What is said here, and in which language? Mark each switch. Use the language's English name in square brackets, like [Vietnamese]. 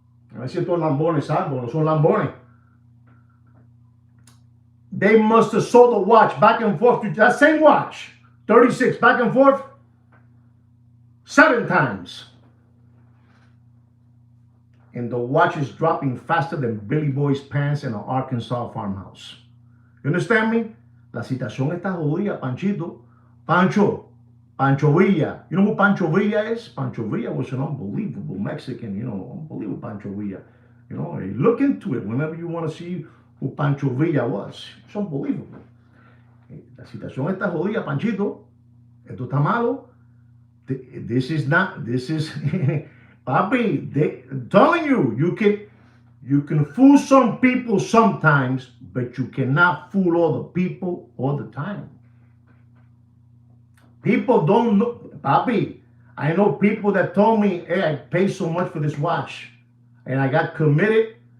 [Spanish] A ver si estos lambones algo, no son lambones. [English] They must have sold the watch back and forth to that same watch, 36, back and forth, 7 times. And the watch is dropping faster than Billy Boy's pants in an Arkansas farmhouse. You understand me? [Spanish] La situación está jodida, Panchito. Pancho Villa. [English] You know who Pancho Villa is? Pancho Villa was an unbelievable Mexican, unbelievable Pancho Villa. Look into it whenever you want to see who Pancho Villa was. It's unbelievable. [Spanish] La situación está jodida, Panchito. Esto está malo. [English] This is, papi, I'm telling you, you can fool some people sometimes, but you cannot fool all the people all the time. People don't know, papi. I know people that told me, hey, I paid so much for this watch, and I got committed.